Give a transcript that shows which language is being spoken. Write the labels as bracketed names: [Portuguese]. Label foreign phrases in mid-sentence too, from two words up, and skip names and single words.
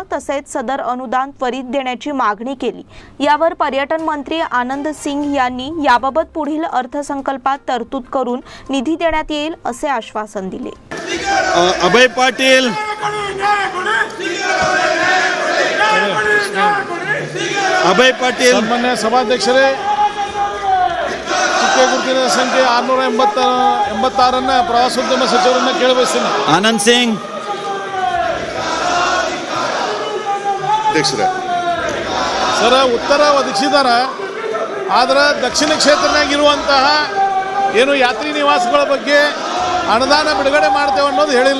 [Marathi] तसेच सदर अनुदान त्वरित देण्याची मागणी केली। यावर पर्यटन मंत्री आनंद सिंग यांनी याबाबत पुढील अर्थसंकल्पात तरतूद करून निधी देण्यात येईल असे आश्वासन दिले। अभय पाटील सन्मान्य सभाध्यक्षರೇ, [Kannada] ಚಿಕ್ಕಗುರುತಿನ ಸಂಖ್ಯೆ 686 ಪ್ರವಾಸೋದ್ಯಮ ಸಚಿವರನ್ನ ಕೇಳಬಯಸ್ತೀನಿ। ಆನಂದ್ ಸಿಂಗ್ ಅಧ್ಯಕ್ಷರೇ, ಸರ್ ಉತ್ತರ ಒದಗಿಸಿದಾರ, ಆದ್ರೆ ದಕ್ಷಿಣ ಕ್ಷೇತ್ರನಾಗಿರುವಂತಹ ಏನು ಯಾತ್ರಿ ನಿವಾಸಗಳ ಬಗ್ಗೆ ಅನುದಾನ ಬಿಡುಗಡೆ ಮಾಡ್ತೇವೆ ಅನ್ನೋದು ಹೇಳಿಲ್ಲ।